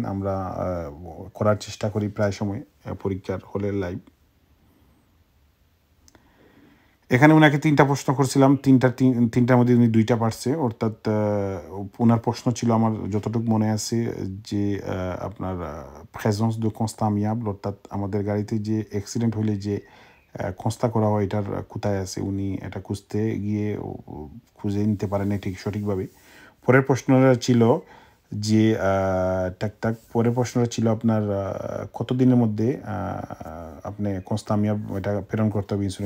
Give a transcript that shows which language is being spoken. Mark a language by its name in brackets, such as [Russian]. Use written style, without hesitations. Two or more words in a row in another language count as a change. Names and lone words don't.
[Bangla] আমরা করার চেষ্টা করি প্রায় সময় পরীক্ষার হলের লাইভ। এখানে ওনাকে 3টা প্রশ্ন করছিলাম, তিনটার মধ্যে উনি 2টা পারছে, অর্থাৎ ওনার প্রশ্ন ছিল আমার যতটুকু মনে আছে যে আপনার [French] présence de constat amiable, [Bangla] অর্থাৎ আমাদের গাড়িতে যে অ্যাক্সিডেন্ট হলে যে খোঁজটা করা হয় এটার কোথায় আছে, উনি এটা খুঁজতে গিয়ে খুঁজে নিতে পারেন ঠিক সঠিকভাবে। পরের প্রশ্নটা ছিল যে পরের প্রশ্নটা ছিল আপনার কতদিনের মধ্যে আপনি [French] constat amiable [Bangla] এটা প্রেরণ করতে হবে ইন্স্যুরেন্সে।